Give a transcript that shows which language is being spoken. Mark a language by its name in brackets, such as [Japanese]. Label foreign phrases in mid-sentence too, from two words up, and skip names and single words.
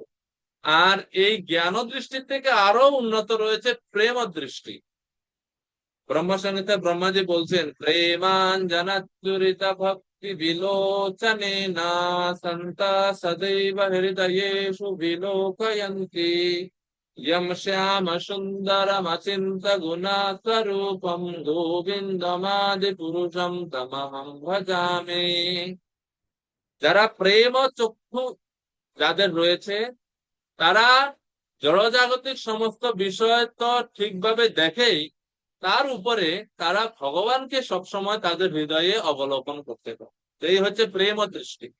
[Bangla] আর এই জ্ঞান দৃষ্টির থেকে আরো উন্নত রয়েছে প্রেম দৃষ্টি। ব্রহ্মসংহিতায় ব্রহ্মাজি বলছেন [Sanskrit] প্রেমাঞ্জনাচুরিত ভক্তি বিলোচনে না সন্তা সদৈব হৃদয়েষু বিলোকয়ন্তি यम श्याम सुंदरमचिंत गुणास्वरूपम गोविंदमादि पुरुषम तमहं भजामि। [Bangla] যারা প্রেম ও চক্ষু যাদের রয়েছে তারা জড়জাগতিক সমস্ত বিষয় তো ঠিকভাবে দেখেই, তার উপরে তারা ভগবানকে সবসময় তাদের হৃদয়ে অবলোকন করতে পারে। এই হচ্ছে প্রেম ও দৃষ্টি।